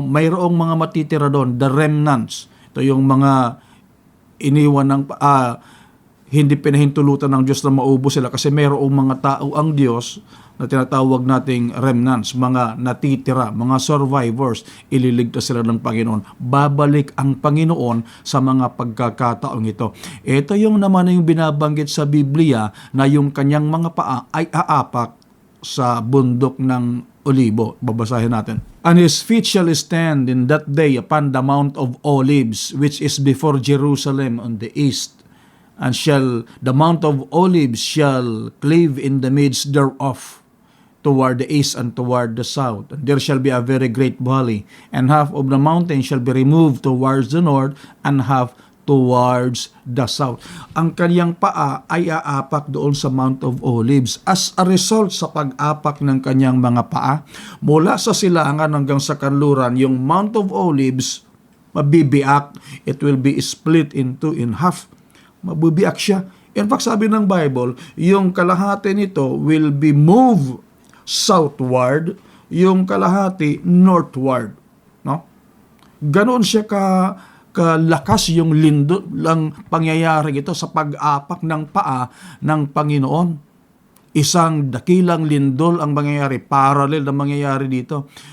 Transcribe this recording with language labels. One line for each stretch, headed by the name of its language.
Filipino: Mayroong mga matitira doon, the remnants. Ito yung mga iniwan ng hindi pinahintulutan ng Diyos na maubos sila kasi mayroong mga tao ang Diyos na tinatawag nating remnants, mga natitira, mga survivors, ililigtas sila ng Panginoon. Babalik ang Panginoon sa mga pagkakataong ito. Ito yung naman yung binabanggit sa Biblia na yung kanyang mga paa ay aapak sa bundok ng Olibo. Babasahin natin.
English: And his feet shall stand in that day upon the Mount of Olives, which is before Jerusalem on the east. And the Mount of Olives shall cleave in the midst thereof, toward the east and toward the south. And there shall be a very great valley, and half of the mountain shall be removed towards the north, and half towards the south.
Filipino: Ang kanyang paa ay aapak doon sa Mount of Olives.
English: As a result
Filipino: sa pag-apak ng kanyang mga paa, mula sa silangan hanggang sa kanluran, yung Mount of Olives, mabibiak.
English: It will be split into in half.
Filipino: Mabibiak siya.
English: In fact,
Filipino: sabi ng Bible, yung kalahati nito
English: will be moved southward,
Filipino: yung kalahati northward, no? Ganoon siya kalakas yung lindol lang pangyayari ito sa pag-apak ng paa ng Panginoon. Isang dakilang lindol ang mangyayari, parallel na mangyayari dito.